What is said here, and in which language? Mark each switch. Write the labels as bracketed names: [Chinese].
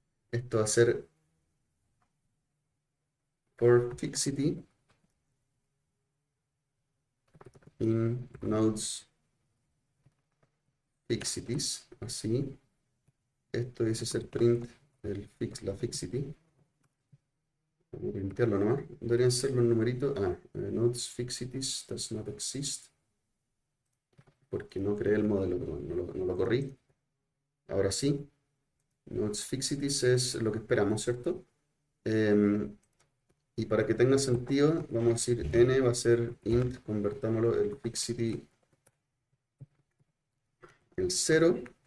[Spanish] Esto va a ser [English] for fixity in nodes fixities, [Spanish] así. Esto dice ser print la fixity. Vamos a printarlo nomás. Deberían ser los numeritos. [English] Nodes fixities does not exist. [Spanish] Porque no creé el modelo, pero no lo corrí. Ahora sí. Nodes fixities es lo que esperamos, ¿cierto? Y para que tenga sentido, vamos a decir n va a ser int, convertámoslo el fixity, el 0.